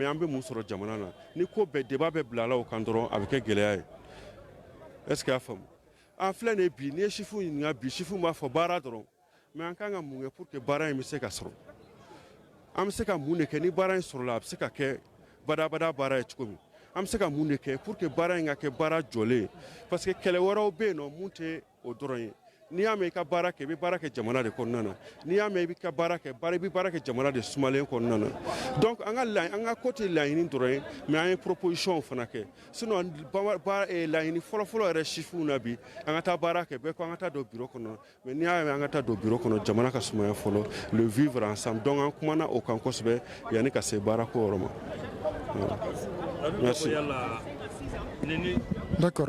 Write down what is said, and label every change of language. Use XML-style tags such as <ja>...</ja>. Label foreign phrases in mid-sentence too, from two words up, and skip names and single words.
<bm>an bɛ mun sɔrɔ jamana na ni ko bɛɛ débat bɛ bila la o kan dɔrɔn a bɛ kɛ gɛlɛya ye</bm> <fr>est-ce que</fr> <bm>y'a faamu an filɛ nin ye bi n'i ye chiffres ɲininka bi chiffres b'a fɔ baara dɔrɔn mais an kan ka mun kɛ</bm> <fr>pour que</fr> <bm>baara in bɛ se ka sɔrɔ an bɛ se ka mun de kɛ ni baara in sɔrɔla a bɛ se ka kɛ badabada baara ye cogo min an bɛ se ka mun de kɛ</bm> <fr>pour que</fr> <bm>baara in ka kɛ baara jɔlen</bm> <fr>parce que</fr> <bm>kɛlɛ wɛrɛw bɛ yen nɔ mun tɛ o dɔrɔn ye n'i y'a mɛn i ka baara kɛ i bɛ baara kɛ jamana de kɔnɔna na n'i y'a mɛn i bɛ ka baara kɛ i bɛ baara kɛ jamana de sumalen kɔnɔna na donc an ka ko tɛ laɲini dɔrɔn ye mais an ye proposition fana kɛ sinon laɲini fɔlɔfɔlɔ yɛrɛ sifinw na bi an ka taa baara kɛ bɛɛ ko an ka taa don bureau kɔnɔ mais n'i y'a mɛn an ka taa don bureau kɔnɔ jamana ka sumaya fɔlɔ</bm> <fr>le vivre ensemble</fr> <bm>donc an kumana o kan kosɛbɛ yanni ka se baarako yɔrɔ ma.</bm> <fr>Merci. D'accord.</fr>